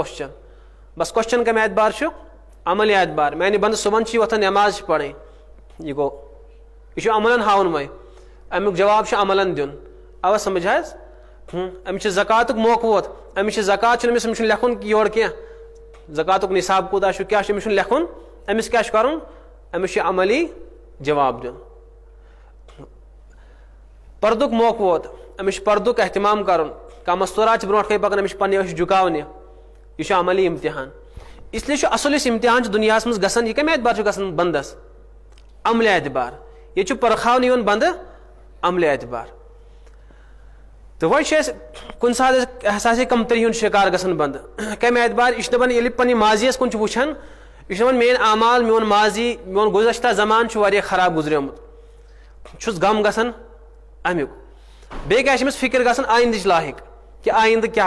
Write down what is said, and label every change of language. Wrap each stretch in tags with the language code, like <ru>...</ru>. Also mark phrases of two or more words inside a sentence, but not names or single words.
<ks>کوسچن بس کوسچن کَمہِ اعتبار چھُ عملی اعتبار میانہِ بنٛدٕ صبحن چھِ وۄتھان نٮ۪ماز چھِ پرٕنۍ یہِ گوٚو یہِ چھُ عملن ہاوُن وۄنۍ امیُک جواب چھُ عملن دیُن اوا سمجھ حظ أمِس چھُ زکاتُک موقعہٕ ووت أمِس چھُ زکات چھُنہٕ أمِس چھُنہٕ لیکھُن یورٕ کینٛہہ زکاتُک نِصاب کوٗتاہ چھُ کیٛاہ چھُ أمِس چھُنہٕ لیکھُن أمِس کیٛاہ چھُ کرُن أمِس چھُ عملی جواب دیُن پردُک موقعہٕ ووت أمِس چھُ پردُک احتمام کرُن کانٛہہ مستوٗرات چھِ برونٛٹھ کَنۍ پکان أمِس چھِ پنٕنہِ أچھ جُکاونہِ یہِ چھُ عملی اِمتحان</ks> <ur>اس لیے</ur> <ks>چھُ اصل یُس اِمتحان چھُ دُنیاہس منٛز گژھان یہِ کَمہِ اعتبار چھُ گژھان بنٛدس عملہِ اعتبار ییٚتہِ چھُ پرکھاونہٕ یِوان بنٛدٕ عملہِ اعتبار تہٕ وۄنۍ چھِ اَسہِ کُنہِ ساتہٕ احساسے کمتری ہُنٛد شِکار گژھان بنٛدٕ کَمہِ اعتبار یہِ چھُ دپان ییٚلہِ پننہِ ماضی یس کُن چھُ وٕچھان یہِ چھُ دپان میٲنۍ اعمال میون ماضی میون گُزشتہ زمانہٕ چھُ واریاہ خراب گُزریومُت چھُس غم گژھان امیُک بیٚیہِ کیٛاہ چھِ أمِس فِکر گژھان آیندٕچ لاحق کہِ آیندٕ کیٛاہ</ks>